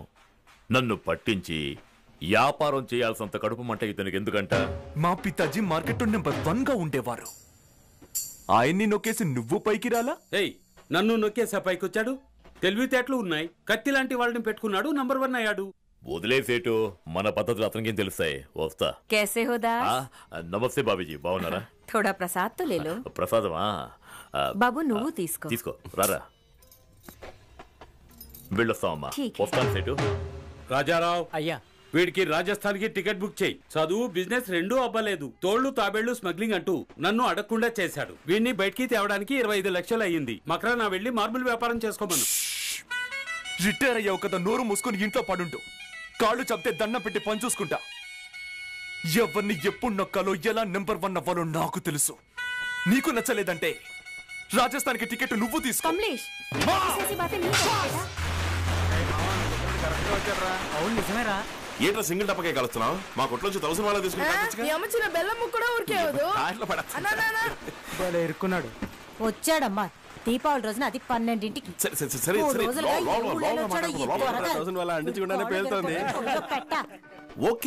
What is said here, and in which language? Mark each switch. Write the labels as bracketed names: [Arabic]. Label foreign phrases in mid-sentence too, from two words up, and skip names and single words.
[Telugu] నన్ను పట్టించి వ్యాపారం చేయాల్సినంత కడుపు మంట ఇతనికి ఎందుకంట? మా పితాజీ మార్కెట్ నెంబర్ 1 గా ఉండేవారు. ఆయన్ని నొక్కేసి నువ్వు పైకి రాలా? నన్ను నొక్కేసా పైకొచ్చాడు. తెలివితేటలు ఉన్నాయి. కత్తి లాంటి వాళ్ళని పెట్టుకున్నాడు, నంబర్ 1 అయ్యాడు. వదిలేసేటు, మన పద్ధతులు అతనికి తెలుస్తాయి. వస్తా. [Hindi] कैसे हो दास? [Telugu] నమస్తే బాబీజీ, బాగున్నారా? [Hindi] थोड़ा प्रसाद तो ले लो. [Telugu] ప్రసాదమా? బాబు నువ్వు తీసుకో. తీసుకో, రారా. వెళ్ళొస్తామమ్మా. వస్తాను సేటు. రాజారావు అయ్యా, వీడికి రాజస్థాన్ కి టికెట్ బుక్ చేయి. చదువు బిజినెస్ రెండూ అవ్వలేదు. తోళ్లు తాబేళ్లు స్మగ్లింగ్ అంటూ నన్ను అడగకుండా చేశాడు. వీడిని బయటికి తేవడానికి 25 లక్షలు అయ్యింది. మకరా నా వెళ్లి మార్బుల్ వ్యాపారం చేసుకోమను. రిటైర్ అయ్యావు కదా, నోరు మూసుకొని ఇంట్లో పడుంటూ. కాళ్ళు చంపితే దండం పెట్టి పని చూసుకుంటా. ఎవరిని ఎప్పుడు నొక్కాలో, ఎలా నెంబర్ 1 అవ్వాలో నాకు తెలుసు. నీకు నచ్చలేదంటే రాజస్థాన్ కి టికెట్ నువ్వు తీసుకో. [Hindi] కమలేష్, ऐसी बातें नहीं करता. [Telugu] అవును నిజమేరా. ఏంట్రా సింగిల్ టప్పకే కలుస్తున్నావు? మా కొట్లోంచి 1000 వాళ్ళ తీసుకుంటా. బెల్లం ముక్కడా ఊరికేవదు. ఇరుక్కున్నాడు. వచ్చాడమ్మా దీపావళి రోజున, అది 12ంటికి. సరే ఓకే,